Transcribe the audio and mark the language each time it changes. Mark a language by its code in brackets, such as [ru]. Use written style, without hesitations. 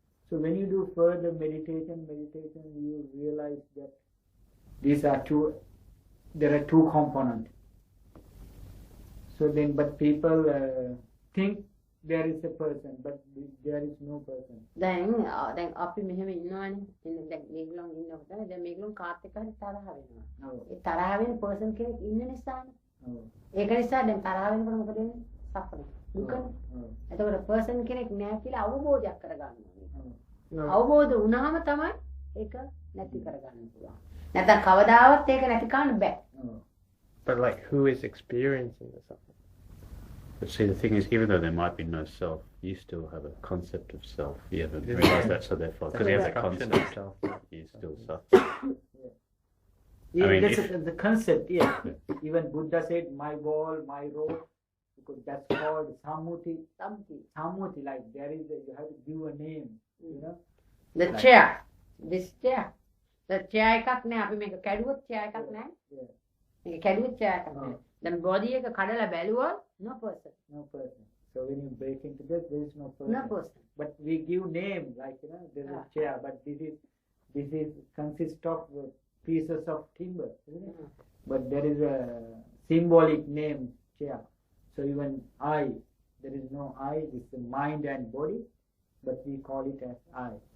[en] So when you do further meditation, you realize that there are two components. So then, but people think there is a person, but there is no person. [si] දැන් අපි මෙහෙම ඉන්නවනේ. දැන් මේගොල්ලෝ ඉන්නකොට දැන් මේගොල්ලෝ කාත් එක්ක හරි තරහ වෙනවා. [en] Oh. [si] ඒ තරහ වෙන person කෙනෙක් ඉන්න නිසානේ. [en] Oh. [si] ඒක නිසා දැන් තරහ වෙනකොට මොකද වෙන්නේ? සෆරින්. දුකනේ. [en] Oh. [si] එතකොට person කෙනෙක් නෑ කියලා අවබෝධයක් කරගන්න ඕනේ. [en] Oh. [si] අවබෝධ වුණාම තමයි ඒක නැති කරගන්න පුළුවන්. නැත්නම් කවදාවත් ඒක නැති කරන්න බෑ. [en] Oh. But like, who is experiencing the suffering? But see, the thing is, even though there might be no self, you still have a concept of self. You haven't realized that, so therefore, because you have that Construction concept, of self. you still suffer. Yeah, mean, that's if- the concept, yeah. Even Buddha said, my wall, my road, because that's called Sammuti. Something. Sammuti, like you have to give a name, The chair. This chair. [si] The chair එකක් නෑ අපි මේක කැඩුවොත් chair එකක් නෑ. [en] Yeah. [si] මේක කැඩුවොත් chair එකක් නෑ. දැන් body එක කඩලා බැලුවොත් [en] no person. No person. So when you break into that, there is no person. No person. But we give name, like there's a chair, but this is consists of pieces of timber, isn't it? But there is a symbolic name, chair. So even I, there is no I, it's the mind and body, but we call it as I.